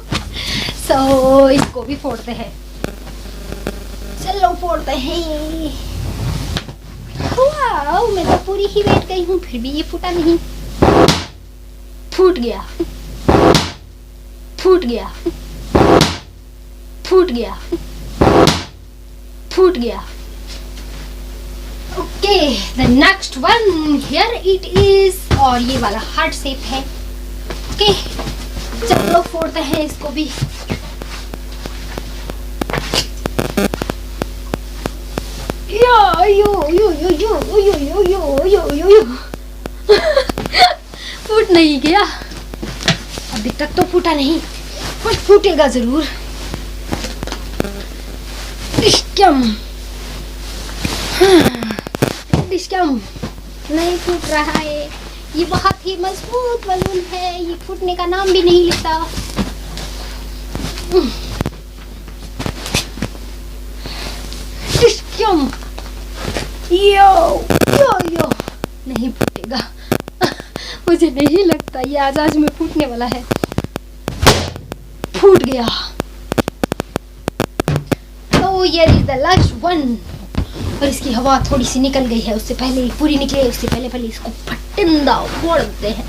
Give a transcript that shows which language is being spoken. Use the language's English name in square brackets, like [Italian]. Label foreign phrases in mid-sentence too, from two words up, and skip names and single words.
[Hindi] सो इसको भी फोड़ते हैं, चलो फोड़ते हैं। वाओ, मैं तो पूरी ही बैठ गई हूँ फिर भी ये फूटा नहीं। फूट गया, फूट गया, फूट गया, फूट गया। [English] Okay the next one here it is, [Hindi] और ये वाला हार्ट शेप है। ओके चलो फोड़ते हैं इसको भी। यो यो यो यो यो यो यो यो यो यो यो। फूट नहीं गया, अभी तक तो फूटा नहीं, पर फूटेगा जरूर। डिस्कम, डिस्कम नहीं फूट रहा है। ये बहुत ही मजबूत बलून है, ये फूटने का नाम भी नहीं लेता। डिस्कम, यो यो यो नहीं फूटेगा। मुझे नहीं लगता ये आज में फूटने वाला है। फूट गया। तो ये [English] is the last one, [Hindi] और इसकी हवा थोड़ी सी निकल गई है, उससे पहले पूरी निकले उससे पहले इसको फटिंदा फोड़ देते हैं।